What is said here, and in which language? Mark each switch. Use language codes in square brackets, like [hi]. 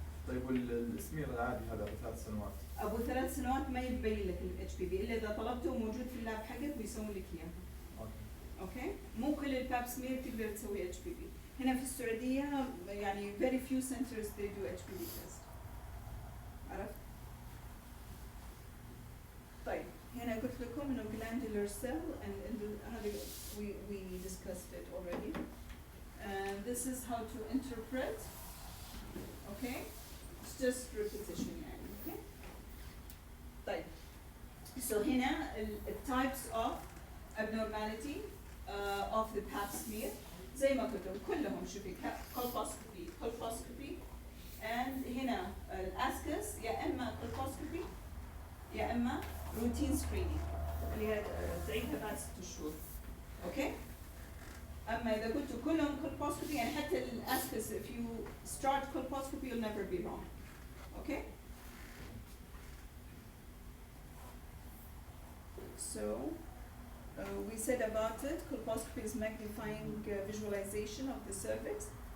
[ar] طيب والسمير العادي هذا ابو 3 سنوات. أبو 3 سنوات ما يبين لك ال HPV إلا إذا طلبته موجود في اللاب حقك بيسوي لك إياه. اوكي. اوكي مو كل الباب سمير تقدر تسوي HPV. هنا في السعودية يعني [en] very few centers they do HPV test. [ar] عرفت؟ طيب هنا قلت لكم إنه glandular cell and هذا [en] we discussed it already. And this is how to interpret. Okay? It's just repetition [ar] يعني. [en] Okay? طيب. [ar] So هنا [en] the types of abnormality of the pap smear [ar] زي ما قلت كلهم شوفي colposcopy and هنا الاسكس يا اما colposcopy يا اما routine screening اللي هي تعيدها بعد 6 شهور. اوكي اما اذا قلت كلهم colposcopy يعني حتى الاسكس [en] if you start colposcopy you'll never be wrong. Okay so we said about it, colposcopy is magnifying visualization of the cervix.